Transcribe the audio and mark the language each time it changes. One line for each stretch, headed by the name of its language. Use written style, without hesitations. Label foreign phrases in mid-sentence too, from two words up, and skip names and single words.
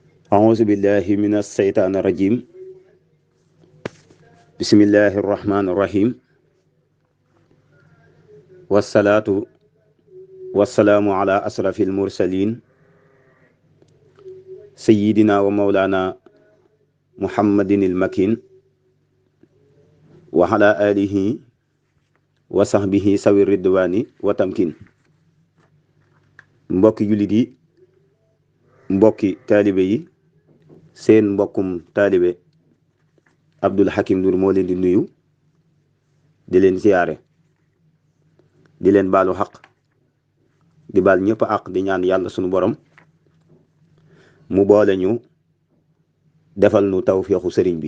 Arabic: أعوذ بالله من الشيطان الرجيم بسم الله الرحمن الرحيم والصلاة والسلام على أشرف المرسلين سيدنا ومولانا محمد المكين وعلى آله وصحبه سوي الردوان وتمكين.
Wolof: mbokki jullit yi, mbokki taalibe yi, seen mbokkum taalibe Abdul Hakim Ndour moo leen di nuyu, di leen siyaare, di leen baalu xaq, di baal ñëpp àq, di ñaan yàlla sunu borom mu boole ñu defal nu tawféexu sëriñ bi.